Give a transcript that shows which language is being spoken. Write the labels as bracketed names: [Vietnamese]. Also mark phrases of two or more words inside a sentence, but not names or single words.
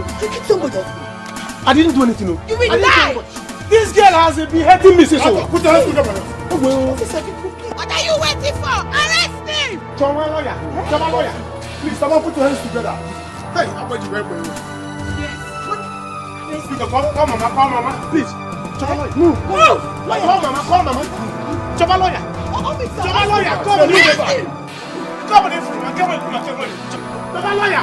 [English] you kicked somebody. I didn't do anything. No. You will die! This girl has been hurting me since. Put your hands together. What are you waiting for? Arrest him! Choma lawyer. Please, someone put your hands together. Hey, I'm going to wait for you. Yes. Call mama, please. Choma lawyer. Move. Call mama. Choma lawyer. Choma lawyer. Come on, Choma lawyer.